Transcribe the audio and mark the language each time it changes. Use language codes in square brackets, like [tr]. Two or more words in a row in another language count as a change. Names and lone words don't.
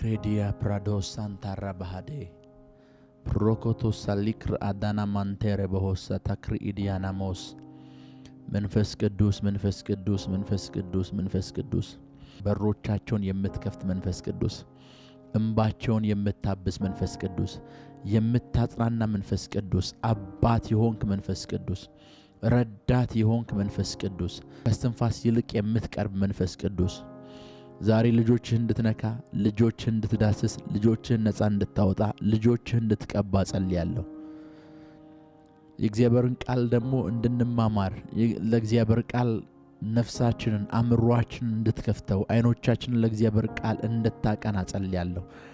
[am] Credia prados santara bahade. Prokoto salikr adana mantere bohosa takri idianamos. መንፈስ ቅዱስ መንፈስ ቅዱስ መንፈስ ቅዱስ መንፈስ ቅዱስ በሮቻቸውን የምትከፍት መንፈስ ቅዱስ እንባቸውን የምታብስ መንፈስ ቅዱስ የምታጽናና መንፈስ ቅዱስ አባት የሆንክ መንፈስ ቅዱስ ረዳት የሆንክ መንፈስ ቅዱስ ከስትንፋስ ይልቅ የምትቀርብ መንፈስ ቅዱስ ዛሬ ልጆችህን እንድትነካ ልጆችህን እንድትዳስስ ልጆችህን ነፃ እንድታወጣ ልጆችህን እንድትቀባ ጸልያለሁ። የእግዚአብሔርን ቃል ደግሞ እንድንማማር ለእግዚአብሔር ቃል ነፍሳችንን አምሮአችንን እንድትከፍተው አይኖቻችንን ለእግዚአብሔር ቃል እንድታቀና ጸልያለሁ።